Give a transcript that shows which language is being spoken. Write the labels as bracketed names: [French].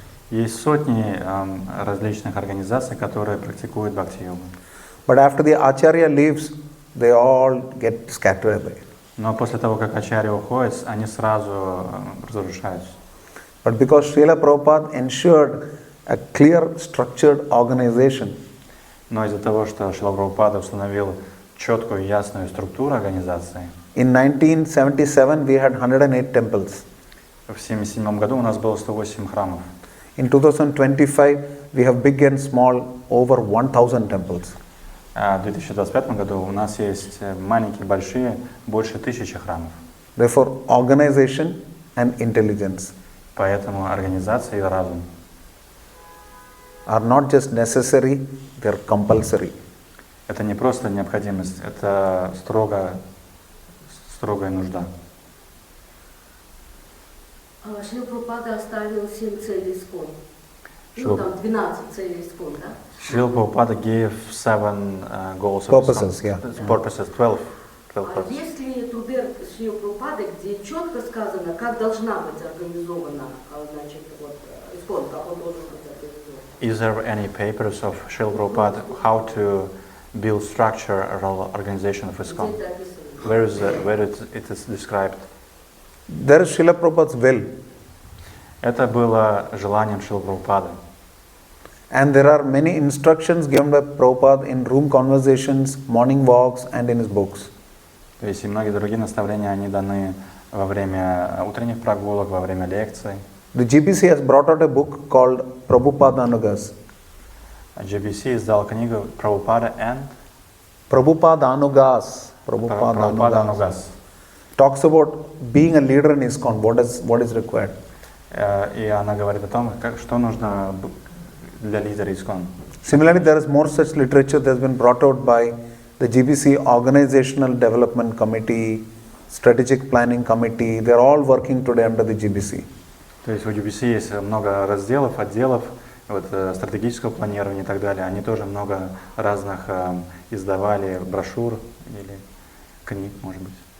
[Russian] Есть сотни различных организаций, которые практикуют бхакти-йогу. [English] But after the Acharya leaves, they all get scattered away. [Russian] Но после того, как Ачарья уходит, они сразу разрушаются. [English] But because Srila Prabhupada ensured a clear, structured organization, [Russian] Но из-за того, что Шрила Прабхупада установил четкую и ясную структуру организации, [English] in 1977 we had 108 temples. [Russian] в 1977 году у нас было 108 храмов. [English] In 2025 we have big and small over 1,000 temples. [Russian] А в 2025 году у нас есть маленькие, большие, больше 1000 храмов. [English] Therefore, organization and intelligence [Russian] Поэтому организация и разум [English] are not just necessary, they are compulsory. [Russian] это не просто необходимость, это строгая нужда. Шрила Прабхупада оставил 7 целей ИСККОН. Шрила- Ну, там 12 целей ИСККОн, да? [English] Шрила Прабхупада gave 7 goals of Purposes, yeah. Purposes, 12 [Russian] А [English] purposes. [Russian] есть ли труды Шрила Прабхупады, где четко сказано, как должна быть организована, значит, вот, ИСККОН, как он должен быть организован? [English] Is there any papers of Srila Prabhupada how to build structure or organization of [Russian] Где [English] ISKCON? [Russian] это описано? [English] Where it is described? There is Srila Prabhupada's will, [Russian] Это было желанием Шрила Прабхупады. [English] and there are many instructions given by Prabhupada in room conversations, morning walks, and in his books. [Russian] То есть и многие другие наставления, они даны во время утренних прогулок, во время лекций. [English] The GBC has brought out a book called Prabhupada Anugas. [Russian] GBC издал книгу Prabhupada and [English] Prabhupada Anugas. Prabhupada Anugas. Talks about being a leader in ISKCON, what is required. [Russian] И она говорит о том, что нужно для лидера ISKCON. [English] Similarly, there is more such literature that has been brought out by the GBC Organizational Development Committee, Strategic Planning Committee. They are all working today under the GBC. [Russian] То есть у GBC есть много разделов, отделов, вот, стратегического планирования и так далее. Они тоже много разных издавали брошюр или книг, может быть.